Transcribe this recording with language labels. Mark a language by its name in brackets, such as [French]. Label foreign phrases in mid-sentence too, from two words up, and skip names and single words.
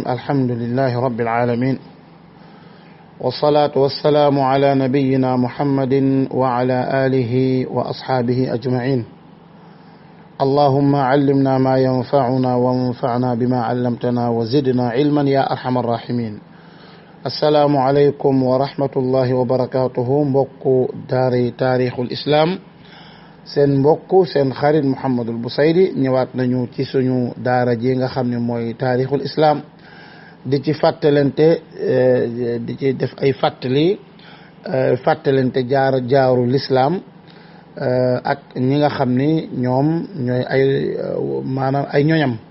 [Arabic] الحمد لله رب العالمين، والصلاة والسلام على نبينا محمد وعلى آله وأصحابه أجمعين. اللهم علمنا ما ينفعنا وانفعنا بما علمتنا وزدنا علما يا أرحم الراحمين. السلام عليكم ورحمة الله وبركاته. [Wolof] mbokku daari taarixul islam, seen mbokk seen xarit Mouhamadul Bousayri ñëwaat nañu ci suñu daara ji nga xam ne mooy taarixul islam, di ci fàttalante di ci def ay fàttalante jaaru l'islam ak ñi nga xam ni ñoom ñooy ay maanaam ay ñoñam.